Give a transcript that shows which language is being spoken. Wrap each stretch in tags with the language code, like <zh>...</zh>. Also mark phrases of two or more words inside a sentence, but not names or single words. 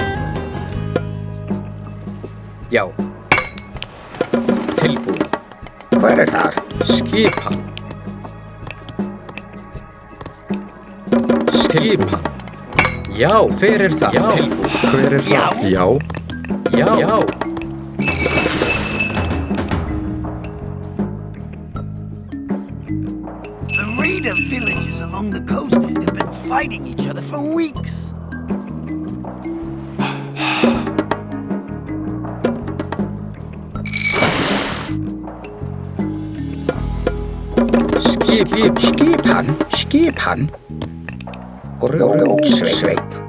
<is>Já. Tilbúin. Hver er það? Skipan. Skipan. Já, hver er það? Já. Tilbúin. Hver er það? Já. Já.</is> <en>The raider villages along the coast have been fighting each other for weeks.</en> <is>Skipan. Grjótsveinn.</is>